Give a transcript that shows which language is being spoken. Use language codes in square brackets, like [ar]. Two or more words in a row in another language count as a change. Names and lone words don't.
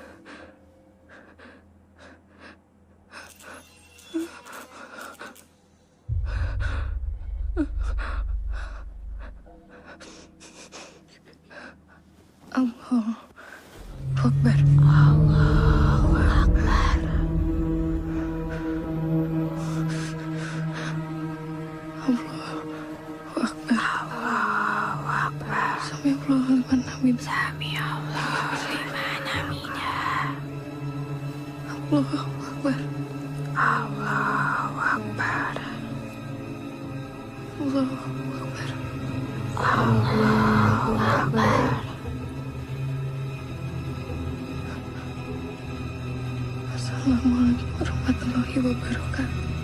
[ar] الله أكبر. الله أكبر. سمع الله لمن حمده. سمع الله لمن حمده. الله أكبر. الله أكبر. الله أكبر. الله أكبر. السلام عليكم ورحمة الله وبركاته.